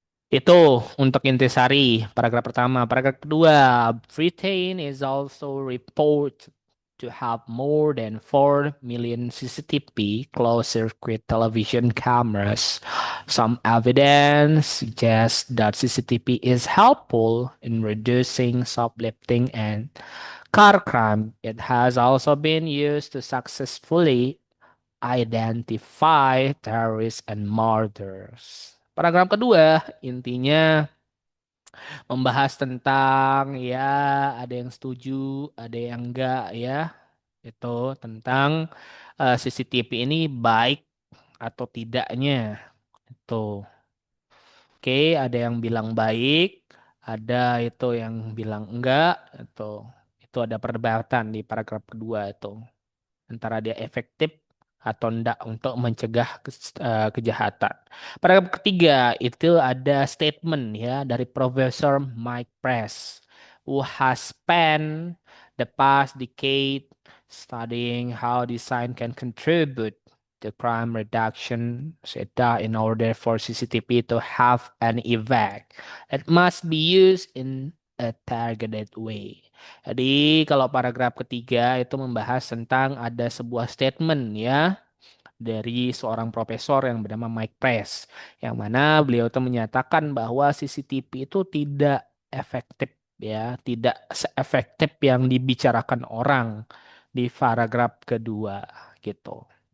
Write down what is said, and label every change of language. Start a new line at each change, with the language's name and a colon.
Indonesian: Itu untuk intisari paragraf pertama. Paragraf kedua,
English: Britain is also reported to have more than 4 million CCTV closed-circuit television cameras. Some evidence suggests that CCTV is helpful in reducing shoplifting and car crime. It has also been used to successfully identify terrorists and murders.
Indonesian: Paragraf kedua, intinya membahas tentang ya ada yang setuju, ada yang enggak ya. Itu tentang CCTV ini baik atau tidaknya. Itu. Oke, ada yang bilang baik, ada itu yang bilang enggak. Itu ada perdebatan di paragraf kedua itu antara dia efektif atau enggak untuk mencegah kejahatan. Pada ketiga itu ada statement ya dari
English: Profesor Mike Press who has spent the past decade studying how design can contribute to crime reduction. Said that in order for CCTV to have an effect, it must be used in a targeted way.
Indonesian: Jadi kalau paragraf ketiga itu membahas tentang ada sebuah statement ya dari seorang profesor yang bernama Mike Press, yang mana beliau itu menyatakan bahwa CCTV itu tidak efektif ya, tidak seefektif yang dibicarakan orang di paragraf kedua gitu.